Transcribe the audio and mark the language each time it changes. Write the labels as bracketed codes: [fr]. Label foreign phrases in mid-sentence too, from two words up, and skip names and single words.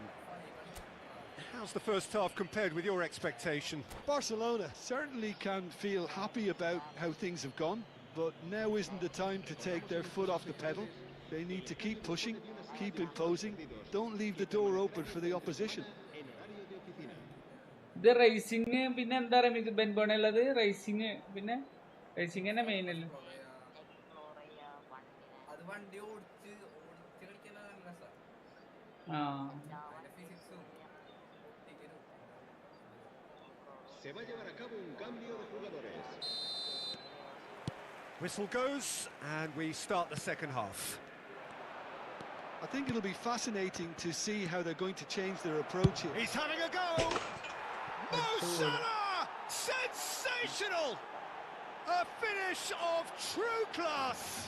[en] How's the first half compared with your expectation? Barcelona certainly can feel happy about how things have gone, but now isn't the time to take their foot off the pedal. They need to keep pushing, keep imposing, don't leave the door open for the opposition. The racing, [ml] പിന്നെ എന്താ റമീസ് ബെൻബോണുള്ളത് റേസിംഗ് പിന്നെ റേസിംഗ് തന്നെ മെയിൻ അല്ലേ [es] Se va a llevar a cabo un cambio de jugadores. [en] Whistle goes and we start the second half. I think it'll be fascinating to see how they're going to change their approach here. He's having a go! Mo Salah! Sensational! A finish of true class!